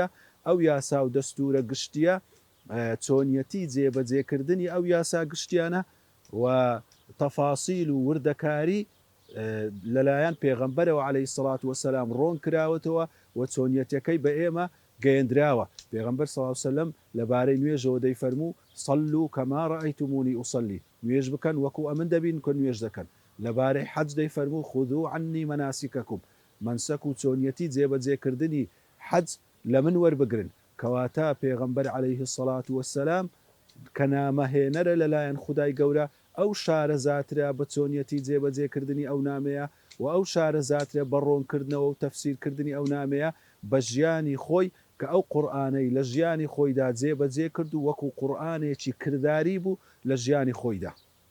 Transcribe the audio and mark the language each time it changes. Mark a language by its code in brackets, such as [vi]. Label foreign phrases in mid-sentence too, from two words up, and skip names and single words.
[ckb] ئەو یاسا و دەستورە گشتیە چۆنیەتی جێبەجێکردنی ئەو یاسا گشتیانە و تەفاسیل و وردەکاری لەلایەن پێغەمبەرەوە [ar] عەلەیهی سەڵات وەسەلام [ckb] ڕۆن کراوەتەوە و چۆنیەتەکەی بە ئێمە گەیەندراوە. پێغەمبەر [ar] صلی الله علیه وسلم [ckb] لەبارەی نوێژەوە دەیفەرموو [ar] صلوا كما رأيتموني أصلي، [ckb] نوێژ بکەن وەکو ئەمن دەبین کە نوێژ دەکەن. لەبارەی حەج دەیفەرموو [ar] خذوا عني مناسككم، [ckb] منسەک و چۆنیەتی جێبەجێکردنی حەج لە من وەربگرن. کەواتە پێغەمبەر [ar] عەلەیهی سەڵات وەسەلام [ckb] کە نامەهێنەرە لەلایەن خودای گەورە، ئەو شارەزاترە بە چۆنیەتی جێبەجێکردنی ئەو نامەیە و ئەو شارەزاترە بە ڕۆنکردنەوە و تەفسیرکردنی ئەو نامەیە بە ژیانی خۆی کە ئەو قورئانەی لە ژیانی خۆیدا جێبەجێ کرد و وەکو قورئانێکی کردداری بوو لە ژیانی خۆیدا.